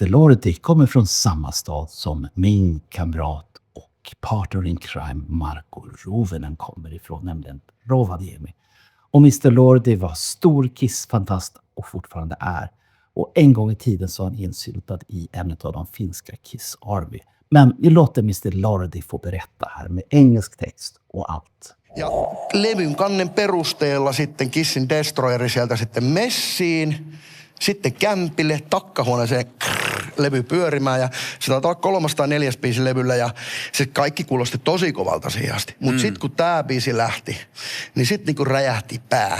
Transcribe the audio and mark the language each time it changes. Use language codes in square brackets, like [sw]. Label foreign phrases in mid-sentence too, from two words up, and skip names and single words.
[sv] Lordi kommer från samma stad som min kamrat och [en] partner in crime [sv] Marko Rovinen kommer ifrån, nämligen Rovaniemi. Och Mr. Lordi var stor Kiss-fantast och fortfarande är. Och en gång i tiden så var han insyltad i en av de finska Kiss Army. Men vi låter Mr. Lordi få berätta här med engelsk text och allt. [fi] Ja levyn kannen perusteella sitten Kissin Destroyeri sieltä sitten messiin, sitten kämpille, takkahuoneeseen levy pyörimään ja se taitaa olla 3. tai 4. biisi levyllä ja se kaikki kuulosti tosi kovalta siihen asti. Mut sit kun tää biisi lähti, niin sit niinku räjähti pää.